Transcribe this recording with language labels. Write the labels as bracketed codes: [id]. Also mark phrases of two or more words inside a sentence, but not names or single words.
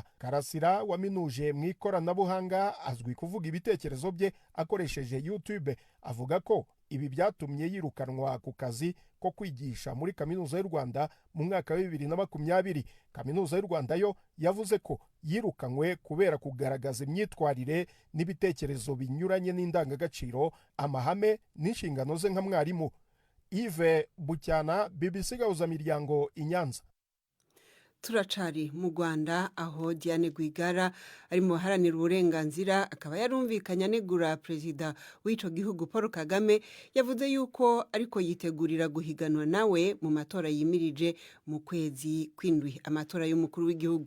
[rw] Karasira waminuje mu ikoranabuhanga azwi kuvuga ibitekerezo bye akoresheje YouTube, avuga ko ibi byatumye yirukanwa ku kazi ko kwigisha muri kaminuza y'u Rwanda mu mwaka wa 2020. Kaminuza y'u Rwanda yo yavuze ko yirukanywe kubera kugaragaza imyitwarire n'ibitekerezo binyuranye n'indangagaciro, amahame n'inshingano ze nka mwarimu. Yves Bucyana, BBC Gahuzamiryango, i Nyanza. [rn] Turacari mu Rwanda aho Diane Rwigara ari mu haranira uburenganzira akaba yarumvikanye anegura perezida w'ico gihugu Paul Kagame, yavuze yuko ariko yitegurira guhiganwa nawe mu matora yimirije mu kwezi kw'indwi, amatora y'umukuru w'igihugu.